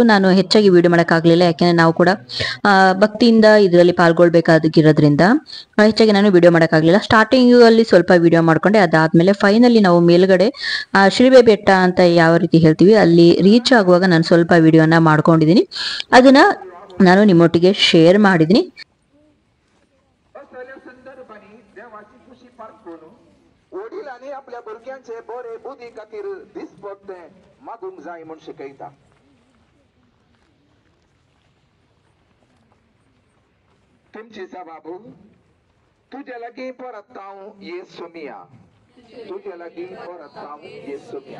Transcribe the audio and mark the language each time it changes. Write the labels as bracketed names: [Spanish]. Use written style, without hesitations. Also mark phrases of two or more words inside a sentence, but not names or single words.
[Kannada] ನಾನು ಹೆಚ್ಚಾಗಿ ವಿಡಿಯೋ ಮಾಡೋಕ್ಕಾಗಲಿಲ್ಲ, ಯಾಕೆಂದ್ರೆ ನಾವು ಕೂಡ ಭಕ್ತಿಯಿಂದ ಇದರಲ್ಲಿ ಪಾಲ್ಗೊಳ್ಬೇಕಾಗಿರೋದ್ರಿಂದ ಹೆಚ್ಚಾಗಿ ನಾನು ವಿಡಿಯೋ ಮಾಡೋಕ್ಕಾಗಲಿಲ್ಲ. ಸ್ಟಾರ್ಟಿಂಗ್ ಅಲ್ಲಿ ಸ್ವಲ್ಪ ವಿಡಿಯೋ ಮಾಡ್ಕೊಂಡೆ. ಅದಾದ್ಮೇಲೆ ಫೈನಲಿ ನಾವು ಮೇಲ್ಗಡೆ ಶಿಲ್ಬೆ ಬೆಟ್ಟ ಅಂತ ಯಾವ ರೀತಿ ಹೇಳ್ತೀವಿ ಅಲ್ಲಿ ರೀಚ್ ಆಗುವಾಗ ನಾನು ಸ್ವಲ್ಪ ವಿಡಿಯೋನ ಮಾಡ್ಕೊಂಡಿದ್ದೀನಿ. ಅದನ್ನ ನಾನು ನಿಮ್ಮೊಟ್ಟಿಗೆ ಶೇರ್ ಮಾಡಿದ್ದೀನಿ. [Konkani] वडिलांनी आपल्या भुरग्यांचे बरे बुद्धी खातीर दिसपट्टे मागूंक जाय म्हूण शिकयता. तुमची बाबू तुझे लागीं परत हांव येसू मिया, तुझे लागीं परत हांव येसू मिया.